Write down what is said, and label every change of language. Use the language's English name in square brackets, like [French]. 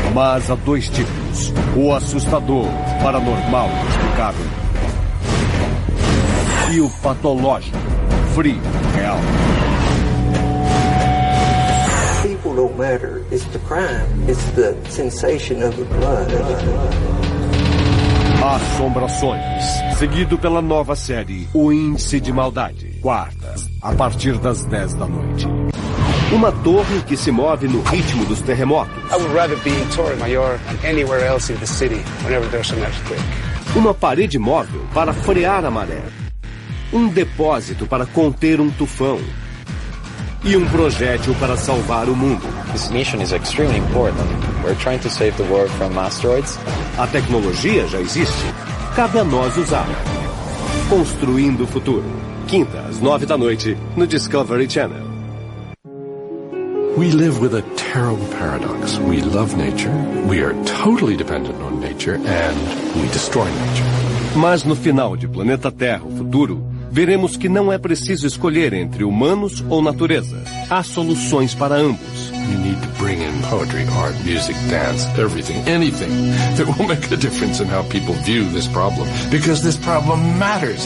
[Portuguese] Mas há dois tipos: o assustador, paranormal, inexplicável, e o patológico, frio, real. [English] People don't matter. It's the crime. It's the sensation of the blood. [Portuguese] Assombrações, seguido pela nova série O Índice de Maldade, quartas, a partir das 10 da noite. Uma torre que se move no ritmo dos terremotos. [English] I would rather be in Torre Mayor than anywhere else in the city whenever there's an earthquake. [Portuguese] Uma parede móvel para frear a maré. Um depósito para conter um tufão. E um projétil para salvar o mundo. [English] This mission is extremely important. We're trying to save the world from asteroids. [Portuguese] A tecnologia já existe. Cabe a nós usá-la. Construindo o futuro. Quinta, às 9 da noite, no Discovery Channel. [English] We live with a terrible paradox. We love nature, we are totally dependent on nature, and we destroy nature. [Portuguese] Mas no final de Planeta Terra, o futuro, veremos que não é preciso escolher entre humanos ou natureza. Há soluções para ambos. [English] You need to bring in poetry, art, music, dance, everything, anything that will make a difference in how people view this problem, because this problem matters.